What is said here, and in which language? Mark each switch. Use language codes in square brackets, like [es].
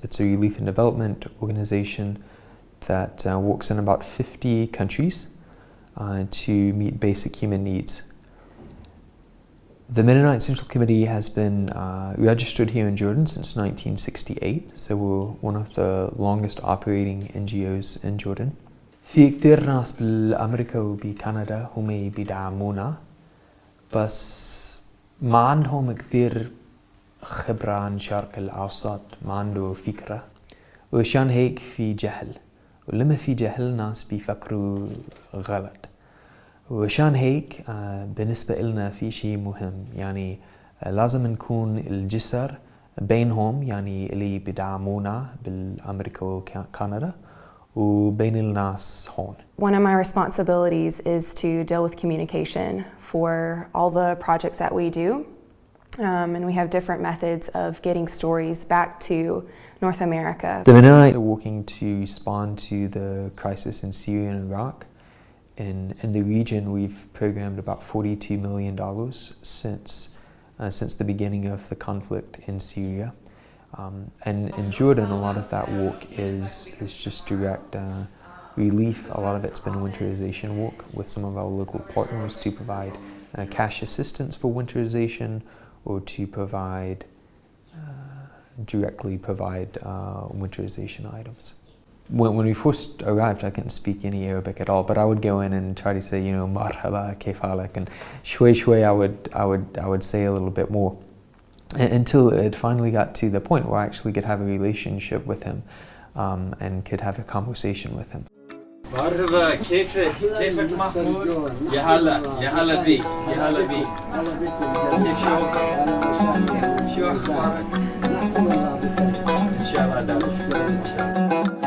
[en] It's a relief and development organization that works in about 50 countries to meet basic human needs. The Mennonite Central Committee has been registered here in Jordan since 1968, so we're one of the longest operating NGOs in Jordan. [ar] في كثير ناس بالأمريكا وبكندا هم بيدعمونا، بس ما عندهم كثير خبرة عن الشرق الأوسط، ما عنده فكرة، وعشان هيك في جهل، ولما في جهل ناس بيفكروا غلط. وعشان هيك بالنسبة لنا في شيء مهم، يعني لازم نكون الجسر بينهم يعني اللي بيدعمونا بالأمريكا وكندا وبين الناس هون. [en] One of my responsibilities is to deal with communication for all the projects that we do. And we have different methods of getting stories back to North America. The Mennonites are working to respond to the crisis in Syria and Iraq. In the region, we've programmed about $42 million since the beginning of the conflict in Syria. And in Jordan, a lot of that work is just direct relief. A lot of it's been winterization work with some of our local partners to provide cash assistance for winterization or to directly provide winterization items. When we first arrived, I couldn't speak any Arabic at all, but I would go in and try to say, you know, [ar] marhaba, kayf halak, [en] and shway shway, I would say a little bit more, until it finally got to the point where I actually could have a relationship with him and could have a conversation with him. [ar] مرحبا كيفك محمود؟ يا هلا بيك كيف شو اخبارك؟ ان شاء الله داوم ان شاء الله.